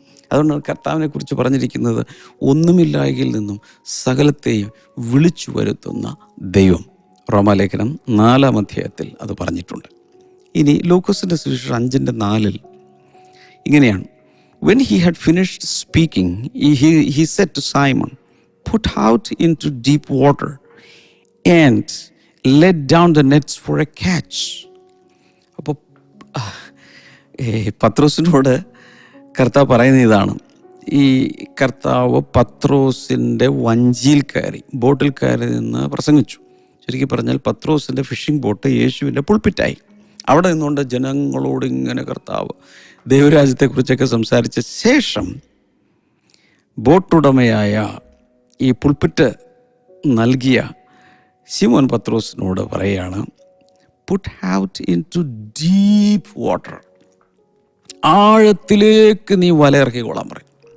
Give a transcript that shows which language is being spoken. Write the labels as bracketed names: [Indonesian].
[Malayalam] അതുകൊണ്ടാണ് കർത്താവിനെ കുറിച്ച് പറഞ്ഞിരിക്കുന്നത്, ഒന്നുമില്ലായ്കയിൽ നിന്നും സകലത്തെയും വിളിച്ചു വരുത്തുന്ന ദൈവം. റോമാലേഖനം 4-ാം അധ്യായത്തിൽ അത് പറഞ്ഞിട്ടുണ്ട്. ഇനി ലൂക്കോസിൻ്റെ സുവിശേഷം 5:4 ഇങ്ങനെയാണ്. [English] When he had finished speaking, he said to Simon, put out into deep water and let down the nets for a catch. [Malayalam] അപ്പോൾ പത്രോസിനോട് കർത്താവ് പറയുന്ന ഇതാണ്. ഈ കർത്താവ് പത്രോസിൻ്റെ വഞ്ചിയിൽ കയറി, ബോട്ടിൽ കയറി നിന്ന് പ്രസംഗിച്ചു. ശരിക്കും പറഞ്ഞാൽ പത്രോസിൻ്റെ ഫിഷിംഗ് ബോട്ട് യേശുവിൻ്റെ പുൾപിറ്റായി. അവിടെ നിന്നുകൊണ്ട് ജനങ്ങളോട് ഇങ്ങനെ കർത്താവ് ദൈവരാജ്യത്തെക്കുറിച്ചൊക്കെ സംസാരിച്ച ശേഷം ബോട്ടുടമയായ ഈ പുൾപിറ്റ് നൽകിയ ശിമോൻ പത്രോസിനോട് പറയുകയാണ്, [English] put out into deep water, [Malayalam] ആഴത്തിലേക്ക് നീ വലയിറക്കിക്കൊള്ളാൻ പറയും.